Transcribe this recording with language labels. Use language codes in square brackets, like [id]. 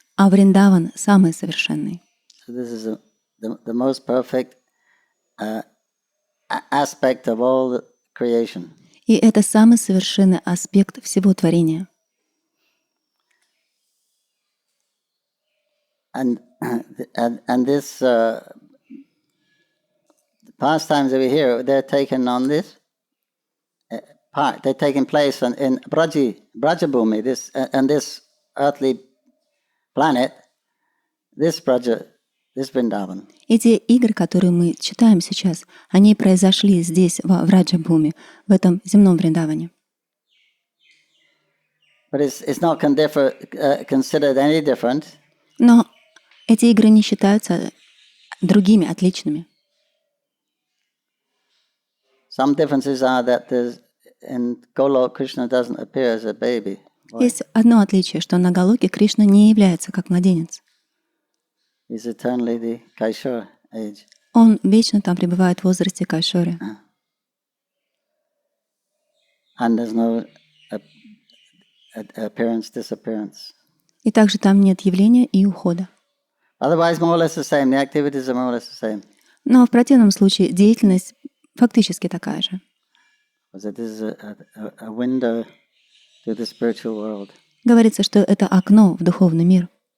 [ru] А Вриндаван самый совершенный. [en] So this is the most perfect aspect of all the creation. [ru] И это самый совершенный аспект всего творения. [en] And this pastimes over here, they're taken on this part. They're taking place in Brajabhumi, this earthly planet, this Vrindavan. [ru] Эти игры, которые мы читаем сейчас, они произошли здесь, в Раджабхуми, в этом земном Вриндаване. [en] But it's not considered any different. [ru] Но эти игры не считаются другими, отличными. [en] Some differences are that in Golok Krishna doesn't appear as a baby. [ru] Есть одно отличие, что на Галоке Кришна не является как младенец. [en] He's eternally the Kaishora age. [ru] Он вечно там пребывает в возрасте Кайшори. [en] And there's no appearance, disappearance. [ru] И также там нет явления и ухода. [en] Otherwise, more or less the same. The activities are more or less the same. [ru] Но в противном случае деятельность фактически такая же. [en] Because it is a window to the spiritual world. [ru] Говорится, что это окно в духовный мир.